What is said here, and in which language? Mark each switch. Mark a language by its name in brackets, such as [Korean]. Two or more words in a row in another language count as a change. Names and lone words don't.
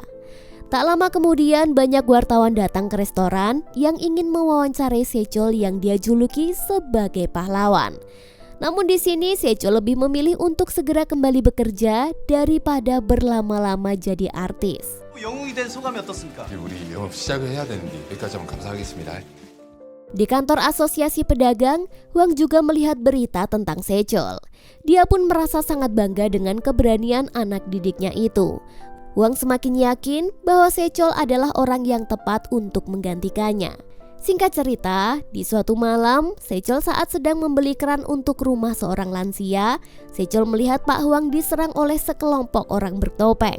[Indonesian] Tak lama kemudian banyak wartawan datang ke restoran yang ingin mewawancarai Sechol yang dia juluki sebagai pahlawan. Namun di sini Sechol lebih memilih untuk segera kembali bekerja daripada berlama-lama jadi artis. [Korean] 영웅이 된 소감이 어떻습니까? 우리 영업 시작을 해야 되는데 여기까지 하면 감사하겠습니다. [Indonesian] Di kantor asosiasi pedagang, Hwang juga melihat berita tentang Sechol. Dia pun merasa sangat bangga dengan keberanian anak didiknya itu. Hwang semakin yakin bahwa Sechol adalah orang yang tepat untuk menggantikannya. Singkat cerita, di suatu malam, Sechol saat sedang membeli keran untuk rumah seorang lansia, Sechol melihat Pak Hwang diserang oleh sekelompok orang bertopeng.